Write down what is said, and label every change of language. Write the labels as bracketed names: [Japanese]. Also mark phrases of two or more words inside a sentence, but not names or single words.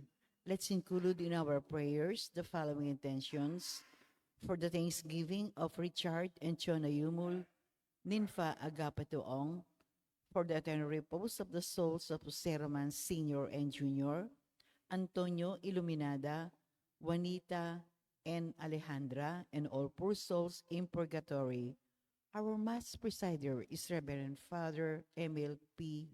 [English] Let's include in our prayers the following intentions: for the Thanksgiving of Richard and Chona Yumul, Ninfa Agapatuong, for the eternal repose of the souls of Jose Roman Sr. and Jr., Antonio Iluminada, Juanita, and Alejandra, and all poor souls in purgatory. Our Mass presider is Reverend Father Emil P.